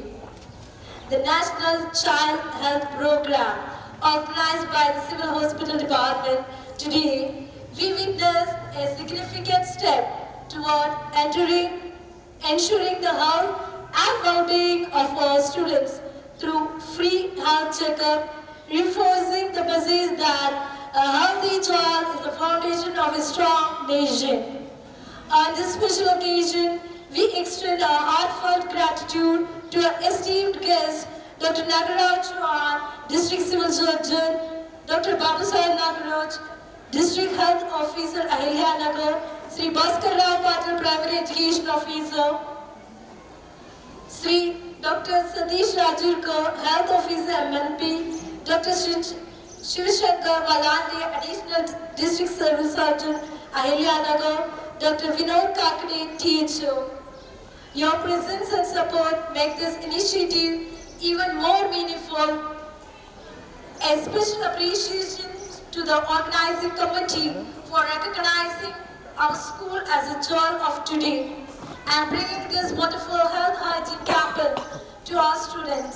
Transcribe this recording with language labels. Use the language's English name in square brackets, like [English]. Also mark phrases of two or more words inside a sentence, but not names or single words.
[English] The National Child Health Program, organized by the Civil Hospital Department, today we witness a significant step toward ensuring the health and well-being of our students through free health checkup, reinforcing the message that a healthy child is the foundation of a strong nation. On this special occasion, we extend our heartfelt gratitude to our esteemed guest, Dr. Nagaraj Chauhan, District Civil Surgeon, Dr. Babasaheb Nagaraj, District Health Officer Ahilya Nagar, Sri Bhaskar Rao Patil Primary Education Officer, Sri Dr. Satish Rajurkar, Health Officer MNP, Dr. Shivashankar Valande, Additional District Civil Surgeon Ahilya Nagar, Dr. Vinod Kakade, THO. Your presence and support make this initiative even more meaningful. A special appreciation to the organizing committee for recognizing our school as a joy of today and bringing this wonderful health hygiene campaign to our students.